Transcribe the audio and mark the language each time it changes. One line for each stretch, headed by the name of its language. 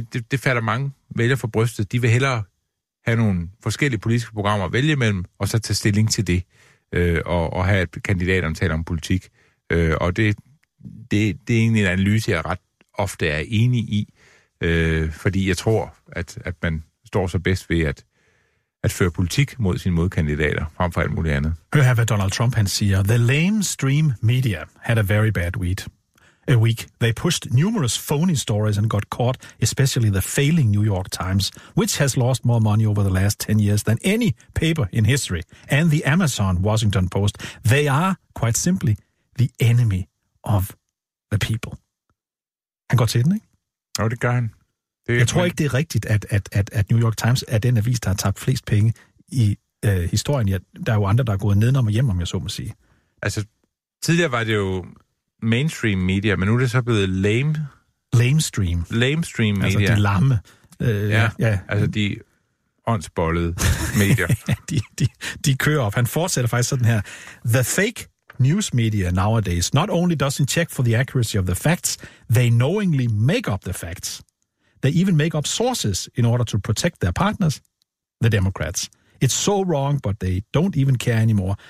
Danish: Det fatter mange vælger for brystet. De vil hellere have nogle forskellige politiske programmer at vælge mellem, og så tage stilling til det, og have et kandidat, der taler om politik. Og det er egentlig en analyse, jeg ret ofte er enig i, fordi jeg tror, at man står så bedst ved at føre politik mod sine modkandidater, frem for alt muligt andet. Hør her, hvad Donald Trump han siger.
English: The lamestream media had a very bad week. A week, they pushed numerous phony stories and got caught, especially the failing New York Times, which has lost more money over the last 10 years than any paper in history, and the Amazon Washington Post. They are, quite simply, the enemy of the people.
Danish: Han går til den, ikke? Oh, det gør han. Jeg tror ikke, det er rigtigt, at New York Times er den avis, der har tabt flest penge i historien. Ja, der er jo andre, der er gået nedenom og hjem, om jeg så må sige. Altså, tidligere var det jo mainstream media, men nu er det så blevet
English: lamestream. Lamestream media.
Danish: Altså de lamme. Altså de åndsbollede medier. de kører op. Han fortsætter faktisk sådan her.
English: The fake news media nowadays not only doesn't check for the accuracy of the facts, they knowingly make up the facts. They even make up sources in order to protect their partners, the Democrats. It's so wrong, but they don't even care anymore.